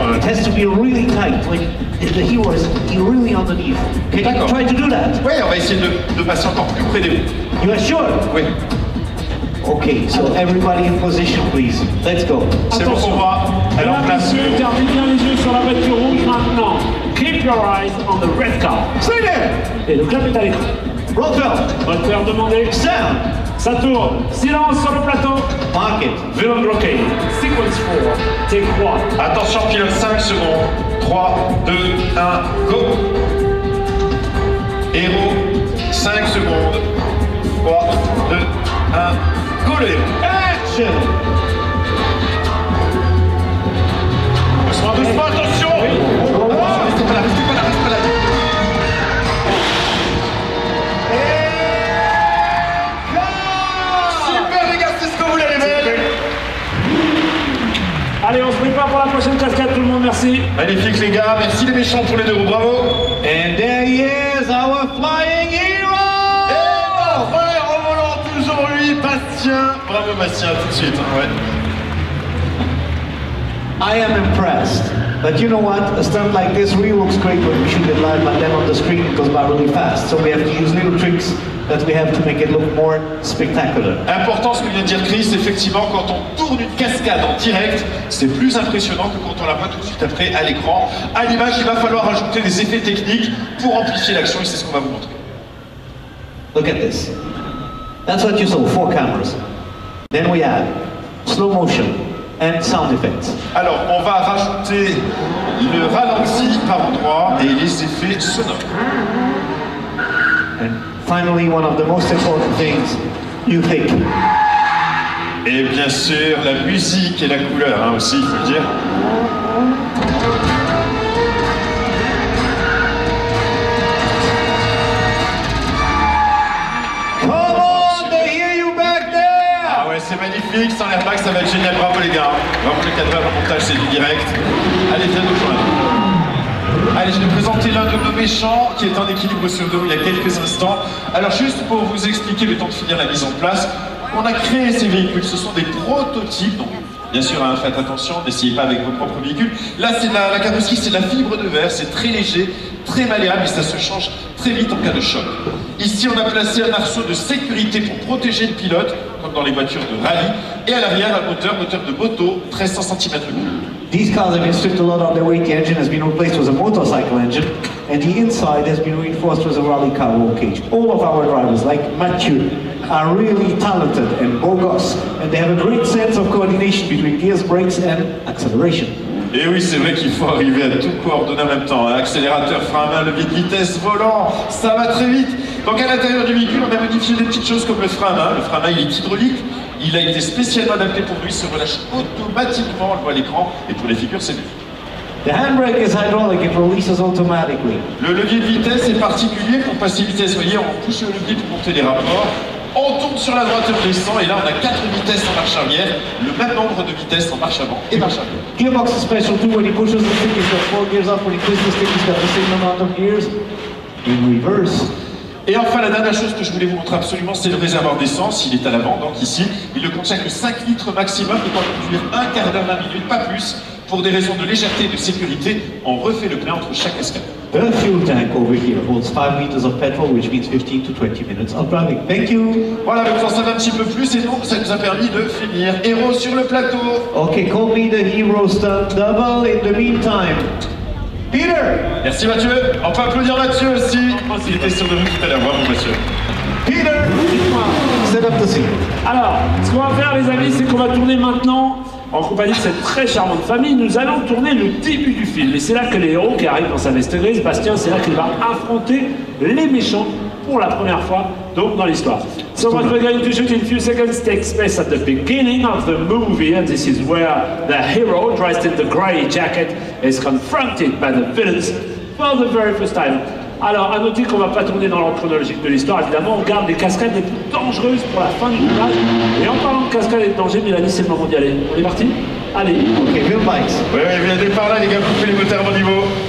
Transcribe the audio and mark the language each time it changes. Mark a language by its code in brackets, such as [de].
[en] It has to be really tight when the hero is really underneath. Can you [fr] D'accord. [en] try to do that? [fr] Oui, on va essayer de passer encore plus près des roues. [en] You are sure? [fr] Oui, [en] Okay, so everybody in position, please. Let's go. [fr] c'est bon pour moi. Elle est en place. Messieurs, gardez bien les yeux sur la voiture rouge maintenant. [en] Keep your eyes on the red car. Stay there! [fr] Et le clap est à l'écran. [en] Roosevelt, [fr] Moteur demandé. [en] sound, [fr] Ça tourne. Silence sur le plateau. [en] mark it. [fr] Villain bloqué. Sequence 4. Take 1. Attention, pilote 5 secondes. 3, 2, 1, go. Héros, 5 secondes. 3, 2, 1, go le héros. [en] Action! [fr] Doucement, attention. Restez pas là. Super les gars, c'est ce que vous voulez les belles. Allez, on se prépare pour la prochaine cascade, tout le monde, merci. Magnifique les gars, merci les méchants pour les deux roues, bravo. [en] And there he is, our flying hero! [fr] Et enfin, revolant toujours lui, Bastien. Bravo Bastien, tout de suite, hein, ouais. [en] I am impressed. But you know what? A stunt like this really looks great when we shoot it live, but then on the screen it goes by really fast. So we have to use little tricks that we have to make it look more spectacular. [fr] Important ce que vient de dire Chris, effectivement, quand on tourne une cascade en direct, c'est plus impressionnant que quand on la voit tout de suite après à l'écran. À l'image, il va falloir ajouter des effets techniques pour amplifier l'action et c'est ce qu'on va vous montrer. [en] Look at this. That's what you saw, 4 cameras. Then we add slow motion and sound effects. [fr] Alors, on va rajouter le ralenti par endroit et les effets sonores. [en] And finally, one of the most important things, music. [fr] Et bien sûr, la musique et la couleur hein, aussi, il faut le dire. [en] Come on, they hear you back there! [fr] Ah ouais, c'est magnifique, sans l'airbag, ça va être génial. Bravo les gars. Bravo le cadre, le montage, c'est du direct. Allez, viens nous joindre. Allez, je vais présenter l'un de nos méchants qui est en équilibre sur dos il y a quelques instants. Alors juste pour vous expliquer le temps de finir la mise en place, on a créé ces véhicules, ce sont des prototypes, donc bien sûr hein, faites attention, n'essayez pas avec vos propres véhicules. Là c'est la carrosserie, c'est de la fibre de verre, c'est très léger, très malléable et ça se change très vite en cas de choc. Ici on a placé un arceau de sécurité pour protéger le pilote, comme dans les voitures de rallye, et à l'arrière un moteur de moto, 1300 cm3. [en] These cars have been stripped a lot on their weight. The engine has been replaced with a motorcycle engine, and the inside has been reinforced with a rally car roll cage. All of our drivers, like Mathieu, are really talented and bogus, and they have a great sense of coordination between gears, brakes, and acceleration. [fr] Et oui, c'est vrai qu'il faut arriver à tout coordonner en même temps. Accélérateur, frein à main, levier de vitesse, volant, ça va très vite. Donc à l'intérieur du véhicule, on a modifié des petites choses comme le frein à main. Le frein à main, il est hydraulique. Il a été spécialement adapté pour lui, il se relâche automatiquement, on le voit à l'écran, et pour les figures, c'est mieux. [en] The handbrake is hydraulic, it releases automatically. [fr] Le levier de vitesse est particulier pour passer vitesse. Vous voyez, on pousse le levier pour monter les rapports. On tourne sur la droite, on descend, et là on a 4 vitesses en marche arrière, le même nombre de vitesses en marche avant et marche arrière. [en] Gearbox is special too. When he pushes the stick, he's got 4 gears up. When he twists the stick, he's got the same amount of gears. In reverse. [fr] Et enfin, la dernière chose que je voulais vous montrer absolument, c'est le réservoir d'essence. Il est à l'avant, donc ici. Il ne contient que 5 litres maximum, il doit conduire un quart d'heure, 20 minutes, pas plus. Pour des raisons de légèreté et de sécurité, on refait le plein entre chaque cascade. [en] The fuel tank over here holds 5 liters of petrol, which means 15 to 20 minutes of driving. Thank you. [fr] Voilà, vous en savez un petit peu plus et donc ça nous a permis de finir. Héros sur le plateau. [en] Okay, call me the hero stunt double in the meantime. Peter! [fr] Merci Mathieu. On peut applaudir Mathieu aussi. Il était sur de vous tout à l'heure. Bravo Mathieu. [en] Peter! Set up the scene. [fr] Alors, ce qu'on va faire les amis, c'est qu'on va tourner maintenant en compagnie de cette très charmante famille. Nous allons tourner le début du film. Et c'est là que les héros qui arrivent dans sa veste grise, Bastien, c'est là qu'il va affronter les méchants pour la première fois donc dans l'histoire. [en] So what we're going to shoot in a few seconds takes place at the beginning of the movie, and this is where the hero, dressed in the grey jacket, is confronted by the villains for the very first time. [fr] Alors, à noter qu'on ne va pas tourner dans l'ordre chronologique de l'histoire, évidemment, on garde les cascades les plus dangereuses pour la fin du tournage. Et en parlant de cascades et de danger, Mélanie, c'est le moment d'y aller. On est parti? Allez. [en] Okay, Bill Bikes. [fr] Oui, vous allez par là, les gars, coupez les moteurs à bon niveau.